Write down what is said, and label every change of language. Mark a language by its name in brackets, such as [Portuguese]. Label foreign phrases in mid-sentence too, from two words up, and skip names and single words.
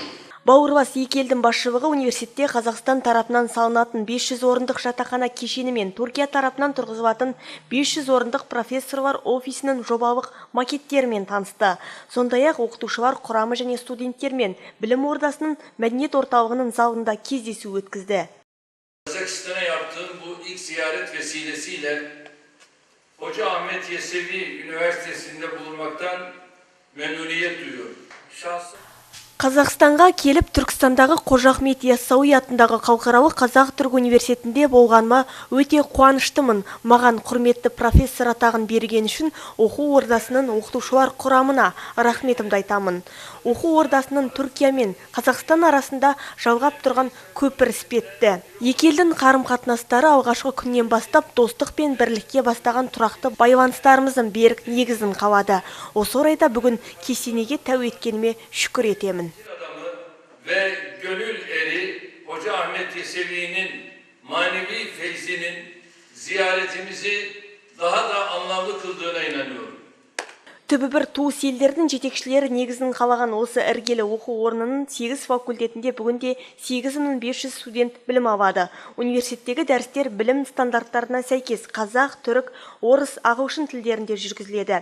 [Kazakh] Бауырлас екі елдің басшылығы университетте Қазақстан тарапынан салынатын 500 орындық жатақхана кешені мен Түркия тарапынан тұрғызылатын 500 орындық профессорлар офисінің жобалық макеттерімен танысты. Сондай-ақ оқытушылар құрамы және студенттермен білім ордасының мәдениет орталығының залында кездесу өткізді. [Turkish] Kazakistan'a yaptığım bu ilk ziyaret vesilesiyle Hoca Ahmet Yesevi Üniversitesi'nde bulunmaktan memnuniyet duyuyorum. [Kazakh] Қазақстанға келіп, Түркістандағы Қожа Ахмет Яссауи атындағы халықаралық қазақ-түрік университетінде болғаныма өте қуаныштымын. Маған құрметті профессор атағын берген үшін оқу ордасының оқытушылар құрамына рахметімді айтамын. Оқу ордасының Түркия мен Қазақстан арасында жалғап тұрған көпір іспетті. Екі елдің қарым-қатынастары алғашқы күннен бастап достық пен бірлікке бастаған тұрақты байланыстарымыздың берік негізін қалады. Осы орайда бүгін кесенеге тәу еткеніме шүкір етемін. [Turkish] Ve gönül eri Hoca Ahmet Yesevi'nin manevi feyzinin ziyaretimizi daha da anlamlı kıldığına inanıyorum. [Kazakh] Түбі бір туыс елдердің жетекшілері негізін қалаған осы іргелі оқу орнының 8 факультетінде бүгінде 8500 студент білім алады. Университеттегі дәрістер білім стандарттарына сәйкес қазақ, түрік, орыс, ағылшын тілдерінде жүргізіледі.